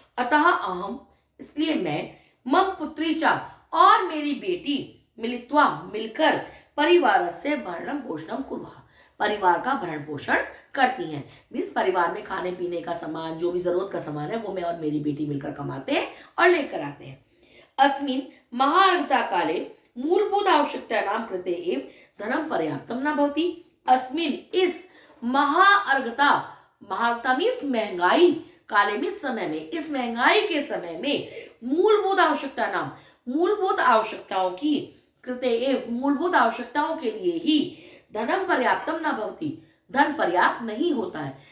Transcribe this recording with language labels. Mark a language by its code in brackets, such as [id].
[hi] अतः अहम, इसलिए मैं, मम पुत्री च, और मेरी बेटी, मिलित्वा मिलकर, [sa] परिवारस्य भरणं पोषणं कुर्वः, [hi] परिवार का भरण पोषण करती हैं। मीन्स परिवार में खाने पीने का सामान, जो भी जरूरत का सामान है, वो मैं और मेरी बेटी मिलकर कमाते हैं और लेकर आते हैं। [sa] अस्मिन् महार्घता काले मूलभूत आवश्यकतानां कृते एव धनं पर्याप्तं न भवति। [hi] अस्मिन्, इस महाअर्घता, महाअर्घता मीन्स महंगाई, काले में समय में, इस महंगाई के समय में, मूलभूत आवश्यकता नाम, मूलभूत आवश्यकताओं की, कृते एव, मूलभूत आवश्यकताओं के लिए ही, [sa] धनम पर्याप्तम न भवति, [hi] धन पर्याप्त नहीं होता है।